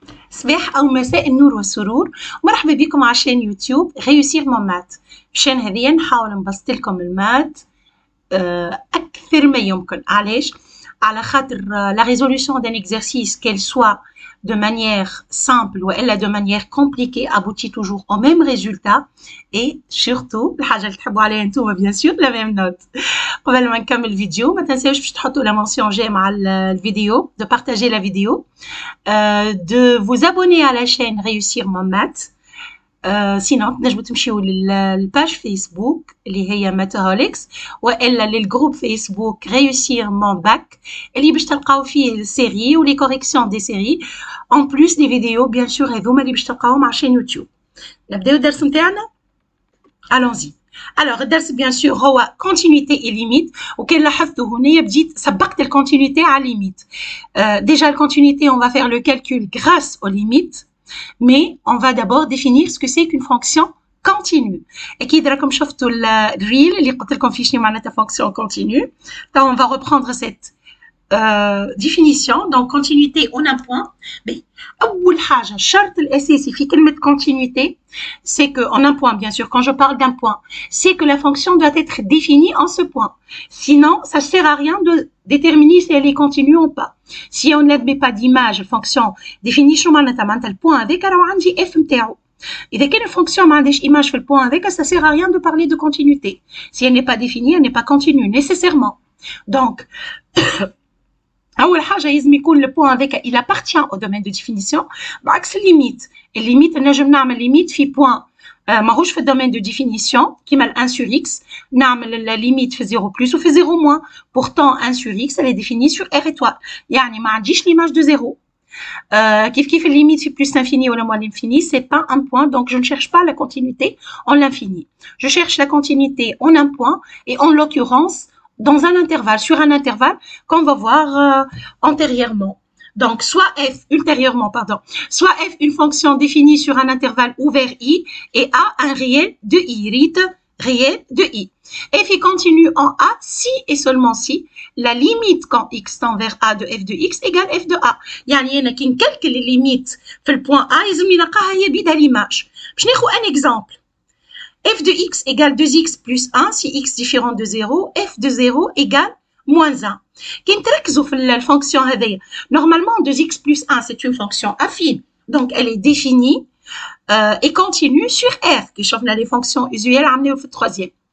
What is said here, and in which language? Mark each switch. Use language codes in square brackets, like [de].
[ar] صباح أو مساء النور والسرور، ومرحبا بكم على شان يوتيوب غيوسيغ مون مات. الشان هذه نحاول نبسط لكم المات أكثر ما يمكن. علاش؟ على خاطر [fr] la résolution d'un exercice, qu'elle soit de manière simple ou elle de manière compliquée, aboutit toujours au même résultat. Et surtout, [ar] الحاجة اللي تحبوا عليها انتوما [fr] bien sûr, la même note. [ar] قبل ما نكمل الفيديو ما تنساوش باش تحطوا [fr] la mention j'aime [ar] مع الفيديو, [fr] de partager la vidéo, de vous abonner à la chaîne Réussir mon maths. [ar] سينو تنجموا تمشيو للباج فيسبوك اللي هي ماتهوليكس والا للجروب فيسبوك ريوسير مون باك اللي باش تلقاو فيه السيري ولي كوريكسيون دي سيري اون بلوس دي فيديو بيان سور هذوما اللي باش تلقاوهم على شين يوتيوب. نبداو الدرس نتاعنا. الونزي. Alors الدرس بيان سور هو كونتينيتي اي ليميت، وكان لاحظتوا هنايا بديت سبقت الكونتينيتي على ليميت. [fr] ديجا الكونتينيتي on va faire le calcul grâce aux limites. Mais on va d'abord définir ce que c'est qu'une fonction continue. [ar] أكيد راكم شفتوا الريل اللي قلت لكم فيه شنو معناتها fonction continue. [fr] Donc on va reprendre cette définition. Donc continuité en un point. Mais [ar] أول حاجة الشرط الأساسي في كلمة [fr] continuité, c'est que en un point bien sûr, quand je parle d'un point, c'est que la fonction doit être définie en ce point. Sinon, ça ne sert à rien de déterminer si elle est continue ou pas. Si on n'admet pas d'image fonction définie [ar] شنو معناتها البوان هذاك راه عندي اف نتاعو. إذا كان الفونكسيون ما عندهاش image في البوان هذاك, [fr] ça sert à rien de parler de continuité. Si elle n'est pas définie, elle n'est pas continue nécessairement. Donc [ar] أول حاجة لازم يكون البوان هذاك [fr] il appartient au domaine de définition. [ar] بعكس الليميت. الليميت نجم نعمل ليميت في بوان ماهوش في الدومين دو ديفينيسيون كيما ال 1 sur x, نعمل الليميت في 0 بلس وفي 0 موان. [fr] pourtant 1 sur x elle est définie sur r étoile, [ar] يعني ما عنديش [fr] l'image de 0. كيف الليميت في plus l'infini ou moins l'infini, c'est pas un point, donc je ne cherche pas la continuité en l'infini. Je cherche la continuité en un point et en l'occurrence dans un intervalle, sur un intervalle qu'on va voir antérieurement. Donc, soit f, ultérieurement, pardon, soit f une fonction définie sur un intervalle ouvert i et a un réel de i, réel de i. f est continue en a si et seulement si la limite quand x tend vers a de f de x égale f de a. [ar] يعني أنا كي نكالكل [fr] les limites [ar] في البوان a لازم نلقاها هي بيدها l'image. باش ناخذ [fr] un exemple. f de x égale 2x plus 1 si x différent de 0, f de 0 égale moins 1. [ar] كي نتركزوا في الفونكسيون هذيا, [fr] normalement 2x plus 1 c'est une fonction affine, donc elle est définie et continue sur r [ar] كي شفنا [fr] les fonctions usuelles [ar] عملناو في الترويزيام.